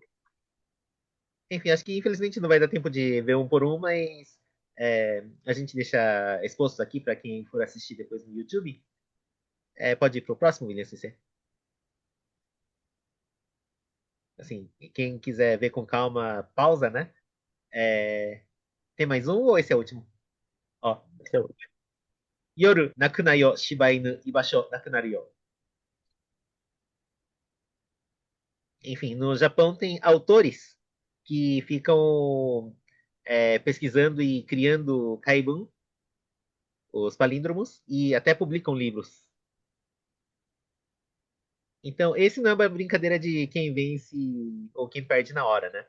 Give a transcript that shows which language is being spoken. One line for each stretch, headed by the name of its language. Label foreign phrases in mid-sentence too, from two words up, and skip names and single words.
Portuguese: Enfim, acho que infelizmente não vai dar tempo de ver um por um, mas a gente deixa exposto aqui para quem for assistir depois no YouTube. Pode ir pro próximo, William CC. Assim, quem quiser ver com calma, pausa, né? Tem mais um ou esse é o último? Ó, Esse é o último.
Japanese: 夜泣くなよ柴犬居場所無くなるよ.
Portuguese: Enfim, no Japão tem autores que ficam pesquisando e criando kaibun, os palíndromos, e até publicam livros. Então, esse não é uma brincadeira de quem vence ou quem perde na hora, né?